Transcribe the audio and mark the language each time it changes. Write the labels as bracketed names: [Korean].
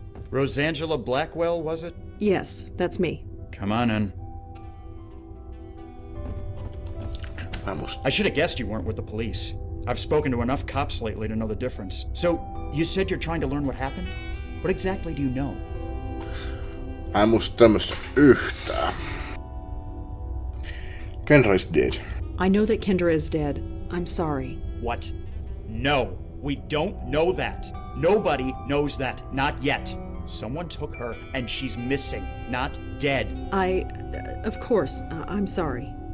[English] Rosangela Blackwell, was it? Yes, that's me. Come on in. I should have guessed you weren't with the police. I've spoken to enough cops lately to know the difference. So, you said you're trying to learn what happened? What exactly do you know? [Finnish] Mä en muista tämmöstä yhtään. [English] Kendra is dead. I know that Kendra is dead. I'm sorry. What? No, we don't know that. Nobody knows that, not yet. Someone took her and she's missing, not dead. Of course, I'm sorry.